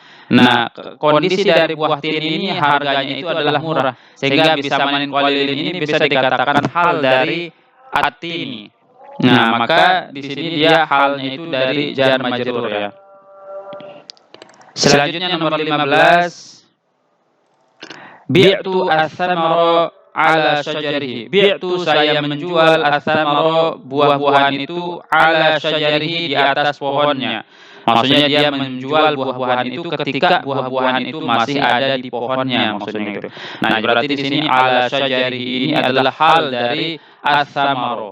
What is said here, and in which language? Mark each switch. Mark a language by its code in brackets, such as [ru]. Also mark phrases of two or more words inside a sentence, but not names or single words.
[id] Nah, kondisi dari buah tin ini harganya itu adalah murah, sehingga [ar] بثمن قليل [id] ini bisa dikatakan hal dari at-tini. Nah, maka di sini dia halnya itu dari [ar] جار مجرور [id] ya. Selanjutnya nomor 15. [ar] بعت الثمرة على شجره. [id] Bi'tu saya menjual ats-tsamara buah-buahan itu [ar] على شجره [id] di atas pohonnya. Maksudnya dia menjual buah-buahan itu ketika buah-buahan itu masih ada di pohonnya maksudnya gitu. Nah, berarti di sini [ar] على شجره [id] ini adalah hal dari ats-tsamara.